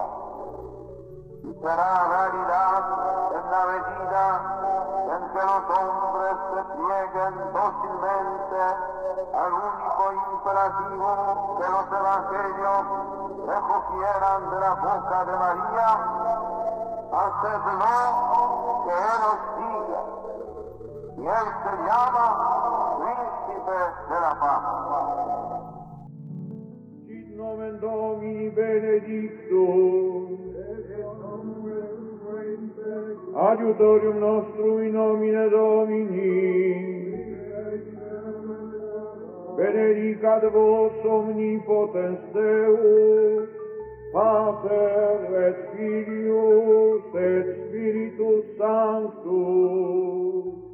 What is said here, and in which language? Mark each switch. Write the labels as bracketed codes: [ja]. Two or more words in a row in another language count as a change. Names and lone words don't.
[es] Y será realidad en la medida en que los hombres se plieguen dócilmente al único imperativo que los evangelios recogieran de la boca de María: hacedlo que Él os diga. Y Él se llama Príncipe de la Paz. [la] Sit nomen Domini benedictum, et in nomine Adiutorium nostrum in nomine Domini. Benedicat vos omnipotens Deus, Pater et Filius et Spiritus Sanctus.